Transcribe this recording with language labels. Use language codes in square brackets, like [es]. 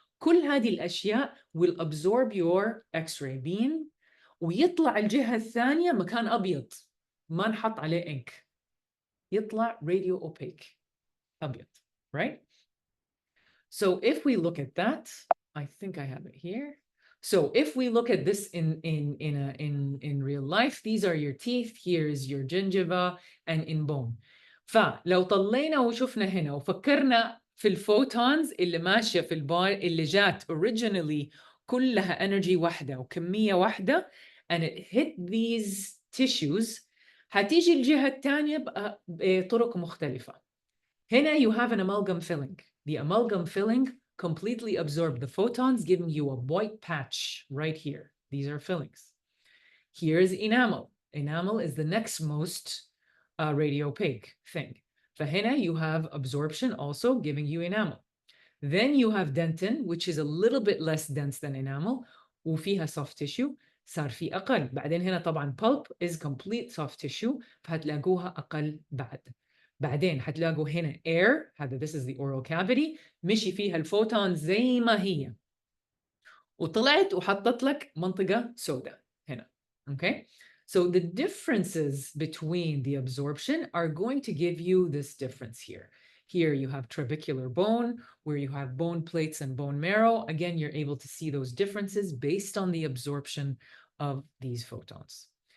[ar] كل هذه الأشياء [en] will absorb your X-ray beam [ar] ويطلع الجهة الثانية مكان أبيض ما نحط عليه إنك، يطلع radio opaque أبيض right. [en] So if we look at that, I think I have it here. So if we look at this in real life, these are your teeth, here is your gingiva and in bone. [ar] فلو طلينا وشفنا هنا وفكرنا في الفوتونز اللي ماشية في البار اللي جات originally كلها energy واحدة وكمية واحدة [en] and it hit these tissues، [ar] هتيجي الجهة الثانية بطرق مختلفة. [en] هنا you have an amalgam filling. The amalgam filling completely absorbed the photons, giving you a white patch right here. These are fillings. Here is enamel. Enamel is the next most radio opaque thing. فهنا you have absorption also giving you enamel. Then you have dentin, which is a little bit less dense than enamel, [ar] وفيها soft tissue صار في أقل. بعدين هنا طبعا [en] pulp is complete soft tissue [ar] فهتلاقوها أقل بعد. بعدين هتلاقوا هنا air، هذا [en] this is the oral cavity، [ar] مشي فيها الفوتون زي ما هي وطلعت وحطت لك منطقة سوداء هنا. [en] Okay? So the differences between the absorption are going to give you this difference here. Here you have trabecular bone, where you have bone plates and bone marrow. Again, you're able to see those differences based on the absorption of these photons.